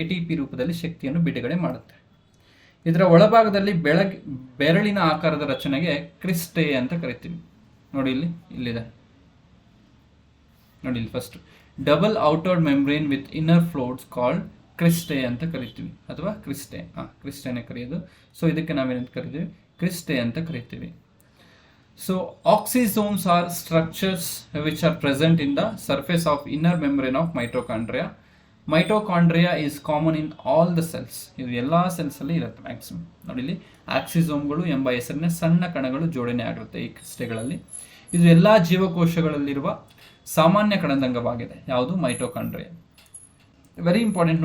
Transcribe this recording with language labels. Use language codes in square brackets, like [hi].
[kn] ATP ರೂಪದಲ್ಲಿ ಶಕ್ತಿಯನ್ನು ಬಿಡುಗಡೆ ಮಾಡುತ್ತೆ. ಇದರ ಒಳಭಾಗದಲ್ಲಿ ಬೆರಳಿನ ಆಕಾರದ ರಚನೆಗೆ ಕ್ರಿಸ್ಟೆ ಅಂತ ಕರಿತೀವಿ. ನೋಡಿ ಇಲ್ಲಿದೆ ನೋಡಿ, ಇಲ್ಲಿ [en] first double outer membrane with inner folds called cristae [kn] ಅಂತ ಕರಿತೀವಿ, ಅಥವಾ ಕ್ರಿಸ್ಟೆನೇ ಕರೆಯೋದು. ಸೊ ಇದಕ್ಕೆ ನಾವೇನಂತ ಕರಿತೀವಿ? ಕ್ರಿಸ್ಟೆ ಅಂತ ಕರಿತೀವಿ. [en] So oxysomes are structures which are present in the surface of inner membrane of mitochondria. Mitochondria is common in all the cells. [kn] ಇದು ಎಲ್ಲ ಸೆಲ್ಸ್ ಅಲ್ಲಿ ಇರುತ್ತೆ ಮ್ಯಾಕ್ಸಿಮಮ್. ನೋಡಿ ಇಲ್ಲಿ ಆಕ್ಸಿಸೋಮ್ಗಳು ಎಂಬ ಹೆಸರಿನ ಸಣ್ಣ ಕಣಗಳು ಜೋಡಣೆ ಆಗಿರುತ್ತೆ ಈ ಕ್ರಿಸ್ಟೆಗಳಲ್ಲಿ. ಇದು ಎಲ್ಲ ಜೀವಕೋಶಗಳಲ್ಲಿರುವ ಸಾಮಾನ್ಯ ಕಣದಂಗವಾಗಿದೆ. ಯಾವುದು? ಮೈಟೋಕಾಂಡ್ರಿಯಾ. Very important.